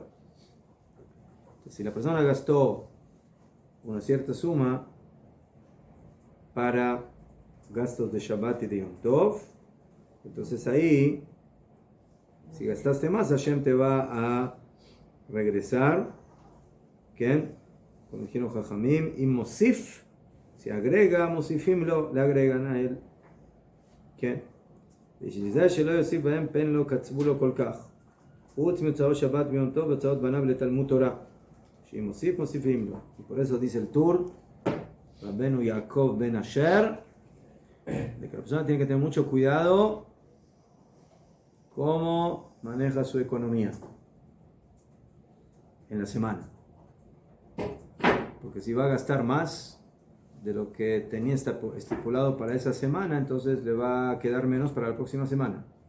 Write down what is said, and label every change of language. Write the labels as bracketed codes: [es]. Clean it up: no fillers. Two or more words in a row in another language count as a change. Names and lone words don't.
[es] Entonces, si la persona gastó una cierta suma para gastos de Shabbat y de Yom Tov, entonces ahí, si gastaste más, Hashem te va a regresar. ¿Quién? Como dijeron Jajamim, y Mosif, si agrega, Mosifimlo, le agregan a él. ¿Qué? [he] שלא יוסיף בהם פן לא קצבו לו כל כך חוץ מצאות שבת ויום טוב וצאות בניו לתלמוד תורה שאם מוסיף מוסיפים לו. [es] Y por eso dice el Tur Rabbeinu Yaakov ben Asher de que la persona tiene que tener mucho cuidado cómo maneja su economía en la semana, porque si va a gastar más de lo que tenía estipulado para esa semana, entonces le va a quedar menos para la próxima semana.